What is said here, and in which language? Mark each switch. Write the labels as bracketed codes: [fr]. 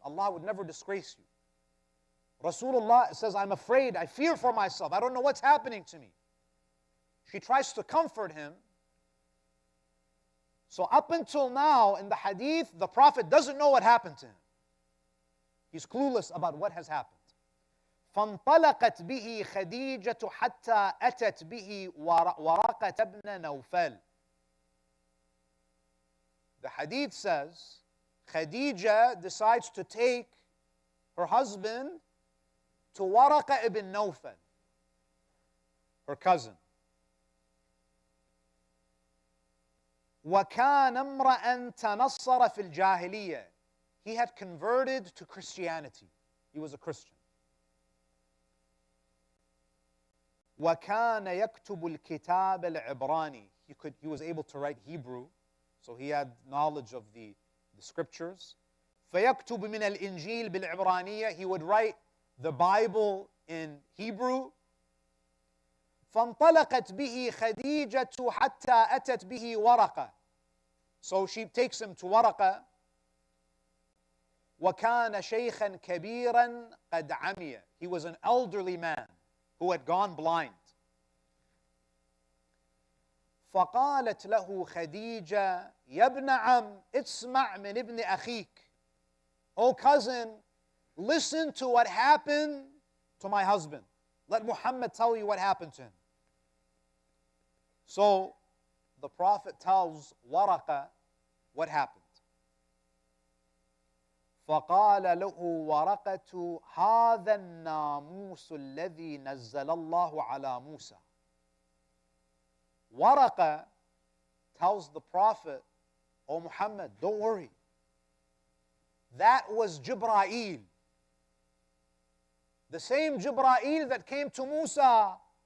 [en] Allah would never disgrace you. Rasulullah says, I'm afraid, I fear for myself. I don't know what's happening to me. She tries to comfort him. So up until now in the hadith, the Prophet doesn't know what happened to him. He's clueless about what has happened. [ar] فانطلقت به خديجة حتى أتت به ورقة بن نوفل. [en] The hadith says, Khadija decides to take her husband to Waraqa ibn Nawfal, her cousin. [ar] وَكَانَ امْرَأً تَنَصَّرَ فِي الْجَاهِلِيَّةِ. [en] He had converted to Christianity. He was a Christian. [ar] وَكَانَ يَكْتُبُ الْكِتَابَ الْعِبْرَانِي. [en] He was able to write Hebrew, so he had knowledge of the scriptures. [ar] فَيَكْتُبُ مِنَ الْإِنْجِيلِ بِالْعِبْرَانِيَّةِ. [en] He would write the Bible in Hebrew. [ar] فانطلقت به خديجة حتى أتت به ورقة. [en] So she takes him to Waraqa. [ar] وكان شيخا كبيرا قد عمي. [en] He was an elderly man who had gone blind. [ar] فقالت له خديجة يا ابن عم اسمع من ابن أخيك. [en] Oh cousin, listen to what happened to my husband. Let Muhammad tell you what happened to him. So the Prophet tells Waraqa what happened. [ar] فقال له ورقة هذا الناموس الذي نزل الله على موسى. [en] Waraqa tells the Prophet, "Oh Muhammad, don't worry. That was Jibreel. The same Jibreel that came to Musa."